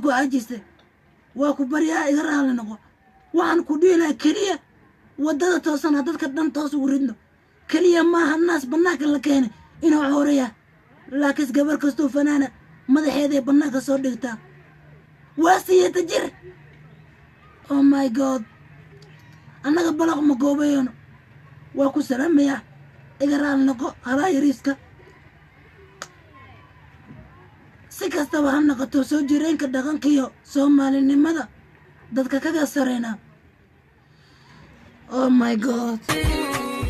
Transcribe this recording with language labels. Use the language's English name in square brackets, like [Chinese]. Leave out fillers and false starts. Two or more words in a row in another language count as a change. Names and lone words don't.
[Somali] ku caajistay waa ku baryaa iga raali noqo waxaan ku dhihi lahaa keliya waddada toosana dadka dhan toos ugu ridno keliya maaha naas bannaanka la keenay inuu xooraya laakiin gabar kastoo fanaana madaxeeday bannaanka soo dhigtaa waa siyata jir [English] oh my god [Somali] annaga balaq ma goobayno waa ku salaamaya iga raali noqo halaa yariiska si kastaba ha noqoto soo jireenka dhaqankiyo Soomaalinimada dadka kaga sareyna [English] oh my god